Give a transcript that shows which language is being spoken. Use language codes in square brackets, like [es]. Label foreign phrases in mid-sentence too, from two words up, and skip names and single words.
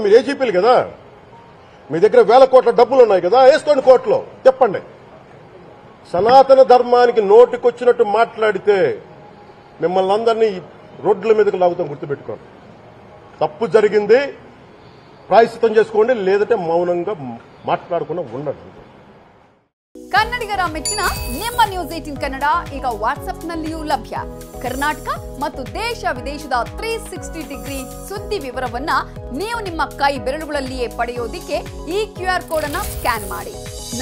[te] మీరు ఏజీపీలు కదా, మీ దగ్గర వేల కోట్ల డబ్బులు ఉన్నాయి కదా, వేసుకోండి కోర్టులో, చెప్పండి. సనాతన ధర్మానికి నోటికొచ్చినట్టు మాట్లాడితే మిమ్మల్ని అందరినీ రోడ్ల మీదకి లాగుతాం, గుర్తుపెట్టుకోండి. తప్పు జరిగింది, ಪ್ರಾಯಶ್ಚಿತ್ತ చేసుకోండి, లేదంటే మౌనంగా మాట్లాడకుండా ఉండండి. [kn] ಕನ್ನಡಿಗರ ಮೆಚ್ಚಿನ ನಿಮ್ಮ ನ್ಯೂಸ್ 18 ಕನ್ನಡ ಈಗ ವಾಟ್ಸ್ಆಪ್ ನಲ್ಲಿಯೂ ಲಭ್ಯ. ಕರ್ನಾಟಕ ಮತ್ತು ದೇಶ ವಿದೇಶದ 360 ಡಿಗ್ರಿ ಸುದ್ದಿ ವಿವರವನ್ನ ನೀವು ನಿಮ್ಮ ಕೈ ಬೆರಳುಗಳಲ್ಲಿಯೇ ಪಡೆಯೋದಿಕ್ಕೆ ಈ QR ಕೋಡ್ ಅನ್ನ ಸ್ಕ್ಯಾನ್ ಮಾಡಿ.